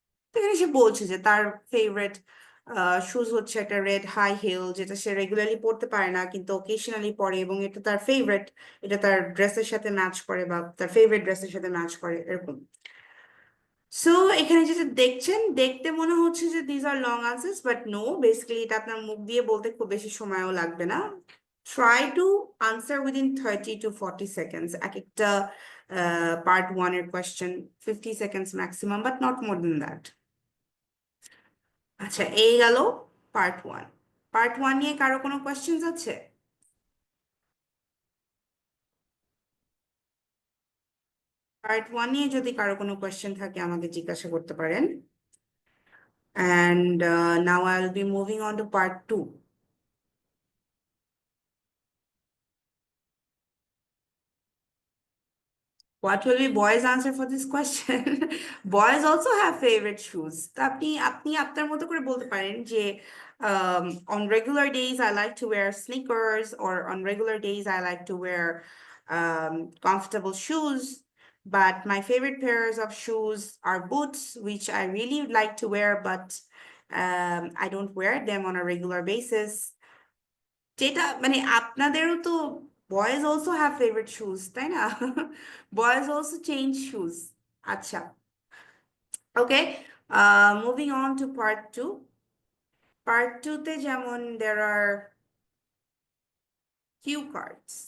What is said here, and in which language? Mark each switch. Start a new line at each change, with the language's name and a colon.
Bangla: তো এখানে সে বলছে যে তার ফেভারিট শুজ হচ্ছে একটা রেড হাই হিল, যেটা সে রেগুলারলি পরতে পারে না কিন্তু অকেশনালি পরে, এবং এটা তার ফেভারিট, এটা তার ড্রেসের সাথে ম্যাচ করে বা তার ফেভারিট ড্রেসের সাথে ম্যাচ করে, এরকম। সো এখানে যেটা দেখছেন, দেখতে মনে হচ্ছে যে
English: this are long answers, but no,
Bangla: basically এটা আপনার মুখ দিয়ে বলতে খুব বেশি সময়ও লাগবে না।
English: Try to answer within 30 to 40 seconds.
Bangla: এক একটা পার্ট 1 এর question
English: 50 seconds maximum, but not more than that.
Bangla: আচ্ছা, এই গেল পার্ট 1। পার্ট 1 নিয়ে কারো কোনো কোয়েশ্চেন্স আছে? পার্ট 1 নিয়ে যদি কারো কোনো কোয়েশ্চেন থাকে আমাকে জিজ্ঞাসা করতে পারেন।
English: And now I'll be moving on to part 2. What will be boys' answer for this question? Boys also have favorite shoes.
Bangla: তো আপনি আপনার মতো করে বলতে পারেন যে
English: on regular days I like to wear sneakers, or on regular days I like to wear comfortable shoes. But my favorite pairs of shoes are boots, which I really like to wear, but I don't wear them on a regular basis.
Bangla: যেটা মানে আপনাদেরও তো
English: boys also have favourite shoes,
Bangla: তাই না?
English: Boys also change shoes. আচ্ছা, okay, moving on to part 2।
Bangla: Part 2 তে যেমন
English: there are
Bangla: Q cards.